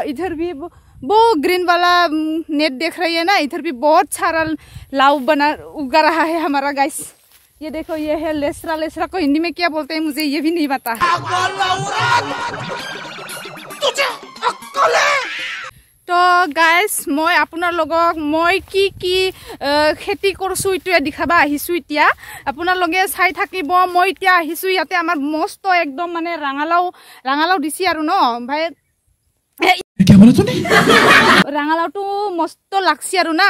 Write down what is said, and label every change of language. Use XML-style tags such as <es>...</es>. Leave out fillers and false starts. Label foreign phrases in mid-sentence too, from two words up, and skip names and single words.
<hi>इधर भी वो ग्रीन वाला नेट देख रही है ना, इधर भी बहुत सारा लाऊ उगा रहा है हमारा गाइस। ये देखो ये है लेसरा को हिंदी में क्या बोलते हैं मुझे ये भी नहीं पता। तो गाइस मैं</hi> <as>আপোনাৰ লগক মই কি খেতি কৰিছো ইটোৱে দেখাবা আহিছো। এতিয়া আপোনালোকে চাই থাকিব। মই এতিয়া আহিছো ইয়াতে আমাৰ মস্ত একদম মানে ৰাঙালাও দিছি আৰু ন ভাই, ৰাঙালাওটো মস্ত লাগছি আৰু না।</as>